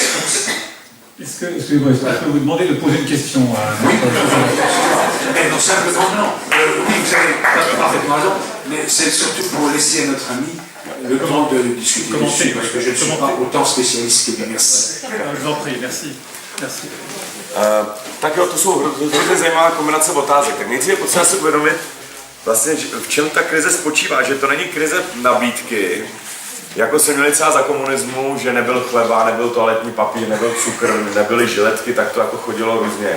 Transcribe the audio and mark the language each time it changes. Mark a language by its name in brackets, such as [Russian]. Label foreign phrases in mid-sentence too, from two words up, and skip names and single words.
[French] Excusez-moi, est-ce que je peux vous demander de poser une question à Mais non, simplement non. Oui, vous avez parfaitement raison, mais c'est surtout pour laisser à notre ami le temps de discuter dessus, parce que je ne suis pas autant spécialiste que lui. Merci. Je vous en prie, merci. Merci. [Czech] Tak jo, to jsou hrozně zajímavá kombinace otázek. Tak nejdřív je potřeba si uvědomit, vlastně, v čem ta krize spočívá, že to není krize nabídky, jako jsme měli třeba za komunismu, že nebyl chleba, nebyl toaletní papír, nebyl cukr, nebyly žiletky, tak to jako chodilo různě.